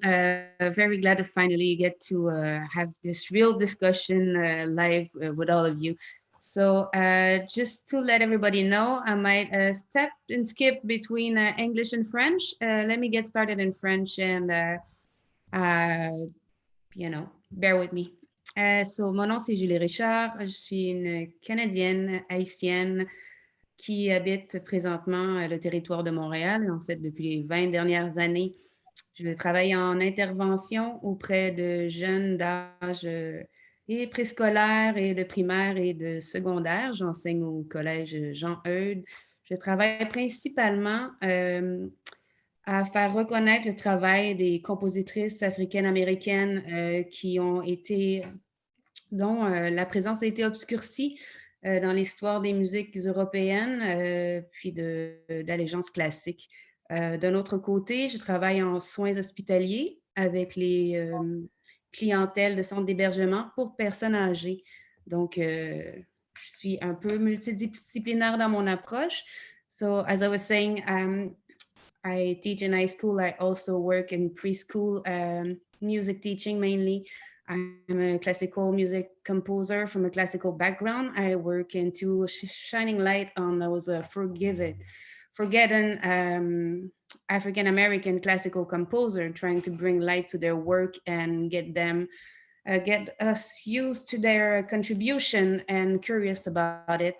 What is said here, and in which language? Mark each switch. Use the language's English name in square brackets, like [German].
[English] Very glad to finally get to have this real discussion live with all of you. So just to let everybody know, I might step and skip between English and French. Let me get started in French and, you know, bear with me. [French] So, mon nom, c'est Julie Richard. Je suis une Canadienne haïtienne qui habite présentement le territoire de Montréal. En fait, depuis les 20 dernières années, je travaille en intervention auprès de jeunes d'âge et préscolaire et de primaire et de secondaire. J'enseigne au collège Jean-Eudes. Je travaille principalement à faire reconnaître le travail des compositrices africaines-américaines qui ont été, dont la présence a été obscurcie dans l'histoire des musiques européennes, puis d'allégeance classique. D'un autre côté, je travaille en soins hospitaliers avec les clientèles de centres d'hébergement pour personnes âgées. Donc, je suis un peu multidisciplinaire dans mon approche. [English] So, as I was saying, I teach in high school. I also work in preschool music teaching mainly. I'm a classical music composer from a classical background. I work into shining light on those forgotten African-American classical composer, trying to bring light to their work and get us used to their contribution and curious about it.